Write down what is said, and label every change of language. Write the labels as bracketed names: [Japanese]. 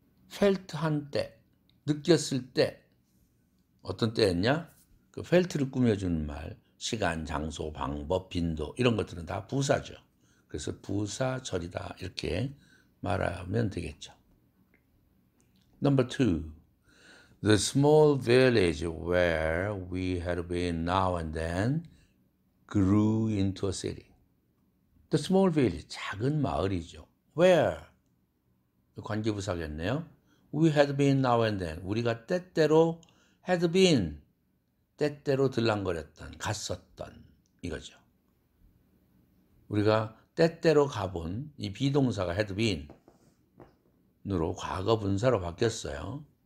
[Korean] felt 한 때, 느꼈을 때 어떤 때였냐? 그 felt를 꾸며주는 말, 시간, 장소, 방법, 빈도 이런 것들은 다 부사죠. 그래서 부사절이다 이렇게 말하면 되겠죠. [English] Number 2. The small village where we had been now and then grew into a city. The small village, [Korean] 작은 마을이죠. [English] Where? [Korean] 관계부사겠네요. [English] We had been now and then. [Korean] 우리가 때때로 [English] had been, [Korean] 때때로 들랑거렸던, 갔었던 이거죠. 우리가 때때로 가본 이 비동사가 had been으로 과거 분사로 바뀌었어요.